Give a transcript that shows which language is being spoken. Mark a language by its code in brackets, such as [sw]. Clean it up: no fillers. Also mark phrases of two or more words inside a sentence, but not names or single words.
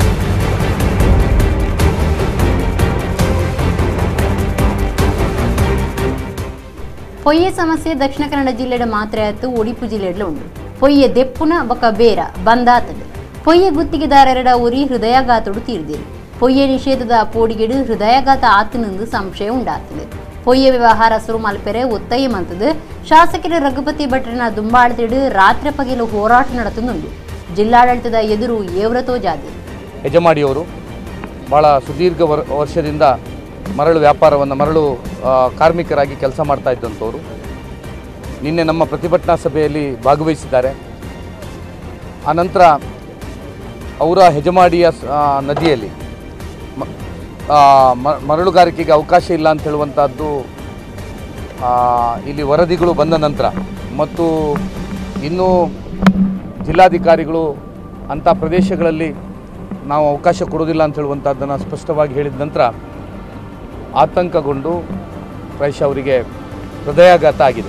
[tcy] ಪೊಯ್ಯೆ ಸಮಸ್ಯೆ ದಕ್ಷಿಣ ಕನ್ನಡ ಜಿಲ್ಲೆಡ ಮಾತ್ರ ಆಯ್ತು ಉಡುಪಿ ಜಿಲ್ಲೆಡ್ಲು ಉಂಟು ಪೊಯ್ಯೆ ದೆಪ್ಪುನ ಬೊಕ್ಕ ಬೇರ ಬಂದಾತಡು ಪೊಯ್ಯೆ ಗುತ್ತಿಗೆದಾರರ ಉರಿ ಹೃದಯಾಘಾತಡು ತೀರ್ದಿರು ಪೊಯ್ಯೆ ನಿಷೇಧದ ಪೋಡಿಗೆಡು ಹೃದಯಾಘಾತ ಆತನೆಂದು ಸಂಶಯ ಉಂಟಾತದೆ ಪೊಯ್ಯೆ ವ್ಯವಹಾರ ಸುರು ಮಲ್ಪೆರೆ ಒತ್ತಾಯ ಮಂತದು ಶಾಸಕರ ರಘುಪತಿ ಭಟ್ರನ ದುಂಬಾಳ್ತಿಡು ರಾತ್ರಿ ಪಗೆಲು ಹೋರಾಟ ನಡೆತುಂಡು ಜಿಲ್ಲಾಡಳಿತದ ಎದುರು ಏವ್ರತೋ ಜಾದೆ [kn] ಯಜಮಾಡಿಯವರು ಬಹಳ ಸುದೀರ್ಘ ವರ್ಷದಿಂದ ಮರಳು ವ್ಯಾಪಾರವನ್ನು ಮರಳು ಕಾರ್ಮಿಕರಾಗಿ ಕೆಲಸ ಮಾಡ್ತಾ ಇದ್ದಂಥವರು ನಿನ್ನೆ ನಮ್ಮ ಪ್ರತಿಭಟನಾ ಸಭೆಯಲ್ಲಿ ಭಾಗವಹಿಸಿದ್ದಾರೆ. ಆನಂತರ ಅವರ ಹೆಜಮಾಡಿಯ ನದಿಯಲ್ಲಿ ಮರಳುಗಾರಿಕೆಗೆ ಅವಕಾಶ ಇಲ್ಲ ಅಂತ ಹೇಳುವಂಥದ್ದು ಇಲ್ಲಿ ವರದಿಗಳು ಬಂದ ನಂತರ ಮತ್ತು ಇನ್ನೂ ಜಿಲ್ಲಾಧಿಕಾರಿಗಳು ಅಂಥ ಪ್ರದೇಶಗಳಲ್ಲಿ ನಾವು ಅವಕಾಶ ಕೊಡೋದಿಲ್ಲ ಅಂತ ಹೇಳುವಂಥದ್ದನ್ನು ಸ್ಪಷ್ಟವಾಗಿ ಹೇಳಿದ ನಂತರ ಆತಂಕಗೊಂಡು ಪ್ರಾಯಶಃ ಅವರಿಗೆ ಹೃದಯಾಘಾತ ಆಗಿದೆ.